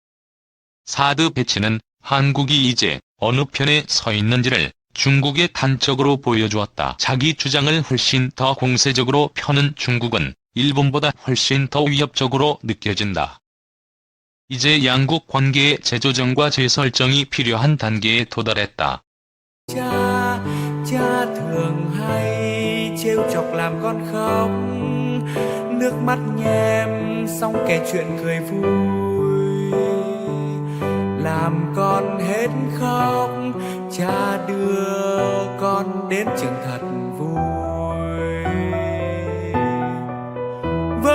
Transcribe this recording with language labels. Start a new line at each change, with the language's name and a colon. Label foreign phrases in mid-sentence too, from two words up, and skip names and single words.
Korean: 사드 배치는 한국이 이제 어느 편에 서 있는지를 중국에 단적으로 보여주었다. 자기 주장을 훨씬 더 공세적으로 펴는 중국은 일본보다 훨씬 더 위협적으로 느껴진다. 이제 양국 관계의 재조정과 재설정이 필요한 단계에 도달했다.
Vietnamese: Cha, cha thường hay trêu chọc làm con khóc, nước mắt nhem xong kể chuyện cười vui, làm con hết khóc, cha đưa con đến trường thật vui.